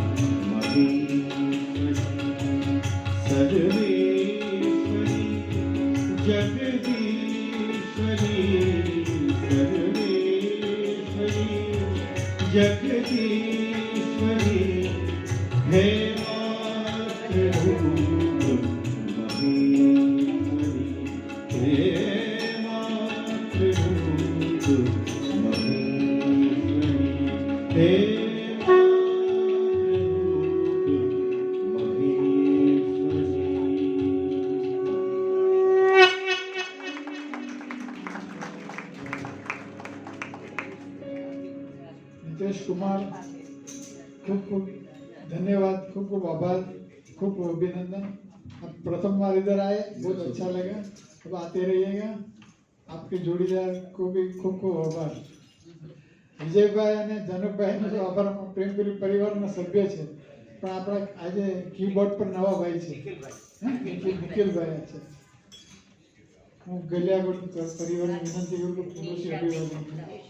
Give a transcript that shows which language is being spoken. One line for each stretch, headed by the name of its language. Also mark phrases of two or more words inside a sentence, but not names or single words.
Sanskrit: महेश्वरी सर्वेश्वरी जगदीश्वरी सर्वेश्वरी जगदीश्वरी हे मातृरूप महेश्वरी हे मातृरूप महेश्वरी हे
Hindi: नितेश कुमार, खूब खूब धन्यवाद, खूब खूब आभार, खूब खूब अभिनंदन। आप प्रथम बार इधर आए, बहुत अच्छा लगा। अब आते रहिएगा। आपके जोड़ीदार को भी खूब खूब आभार।
Gujarati: વિજયભાઈ અને જનકભાઈનો તો આભાર પ્રેમપુરી પરિવારના સભ્ય છે, પણ આપણા આજે કીબોર્ડ પર નવા ભાઈ છે નિખિલભાઈ છે. હું ગલિયાગઢ પરિવારને વિનંતી કરું કે પૂર્વથી અભિવાદન કરું.